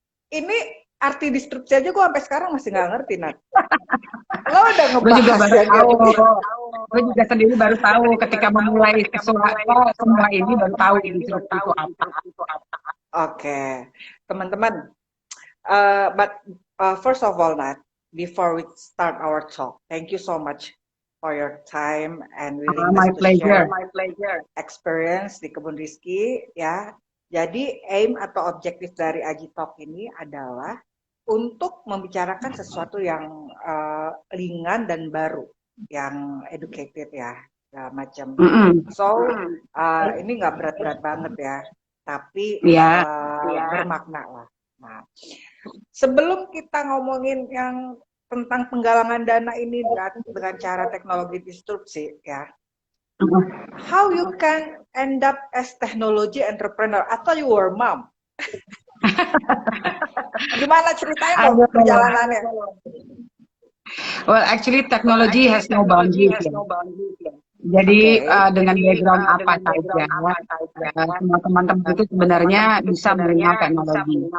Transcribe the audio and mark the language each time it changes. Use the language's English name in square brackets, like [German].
[Indonesian] Ini arti disrupsi aja gue sampai sekarang masih nggak ngerti, Nat. Lo udah ngebahas Gue juga sendiri baru tahu ketika memulai semua ini baru tahu disrupsi itu apa. Oke, teman-teman. [English] But first of all, Nat, before we start our talk, thank you so much for your time and willingness to share my experience di Kebun Rizky ya. [Indonesian] Jadi aim atau objektif dari Aji Talk ini adalah untuk membicarakan sesuatu yang ringan dan baru, yang educated ya, macam. So ini nggak berat-berat banget ya, tapi bermakna lah. Nah, sebelum kita ngomongin yang tentang penggalangan dana ini dengan cara teknologi disrupsi ya, [English] how you can end up as technology entrepreneur [Indonesian] atau [English] you were mom? [Indonesian] Gimana ceritanya dong perjalanannya? [English] Well, actually technology has no boundaries. [Indonesian] Jadi dengan background apa saja, semua teman-teman itu sebenarnya bisa mengenal teknologi.